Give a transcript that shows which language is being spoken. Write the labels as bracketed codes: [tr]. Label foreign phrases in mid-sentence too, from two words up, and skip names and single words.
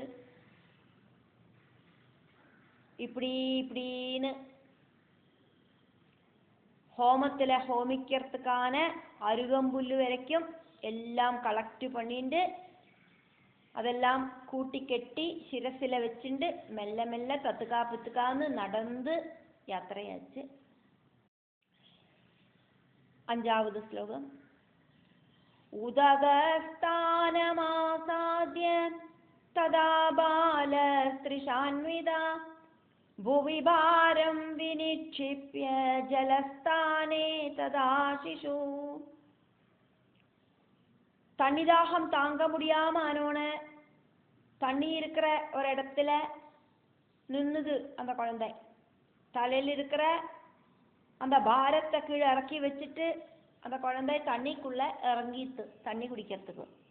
[ta] இப்படின்னு ஹோமத்தில் ஹோமிக்கிறதுக்கான அருகம்புல்லு வரைக்கும் எல்லாம் கலெக்ட் பண்ணிட்டு அதெல்லாம் கூட்டி கெட்டி சிரசில வச்சுட்டு மெல்ல மெல்ல தத்துக்காப்புத்துக்கான்னு நடந்து யாத்திரையாச்சு. 5வது ஸ்லோகம். [sa] ഉദകസ്ഥാനമാസാദ്യ തദാ ബാലസ്ത്രിഷാന്വിത ഭുവി ഭാരം വിനിക്ഷിപ്യ ജലസ്ഥാനേ തദാ ശിശു. [ta] தண்ணி தாகம் தாங்க முடியாம ஆனோன தண்ணி இருக்கிற ஒரு இடத்துல நின்னுது அந்த குழந்தை. தலையில் இருக்கிற அந்த பாரத்தை கீழே இறக்கி வச்சுட்டு அந்த குழந்தை தண்ணிக்குள்ள இறங்கித்து தண்ணி குடிக்கிறதுக்கு.